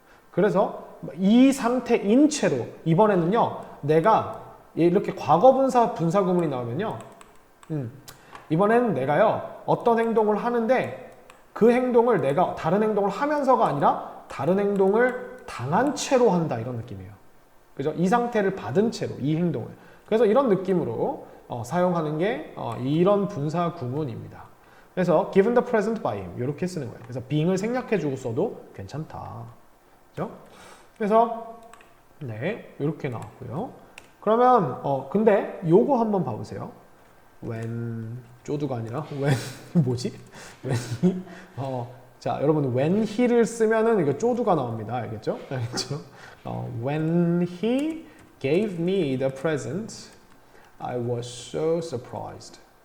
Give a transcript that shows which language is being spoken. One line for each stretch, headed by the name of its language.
Korean: 그래서 이 상태인 채로 이번에는요, 내가 이렇게 과거분사 분사구문이 나오면요, 이번에는 내가요 어떤 행동을 하는데 그 행동을 내가 다른 행동을 하면서가 아니라 다른 행동을 당한 채로 한다, 이런 느낌이에요. 그죠? 이 상태를 받은 채로 이 행동을. 그래서 이런 느낌으로 사용하는 게 이런 분사 구문입니다. 그래서
English: given the present by him
Korean: 이렇게 쓰는 거예요. 그래서 being을 생략해주고 써도 괜찮다. 그죠? 그래서 네, 이렇게 나왔고요. 그러면 근데 요거 한번 봐보세요. when 쪼두가 아니라 when 뭐지? when 자, 여러분 when he를 쓰면은 이거 쪼두가 나옵니다. 알겠죠? 알겠죠?
English: When he gave me the present, I was so surprised.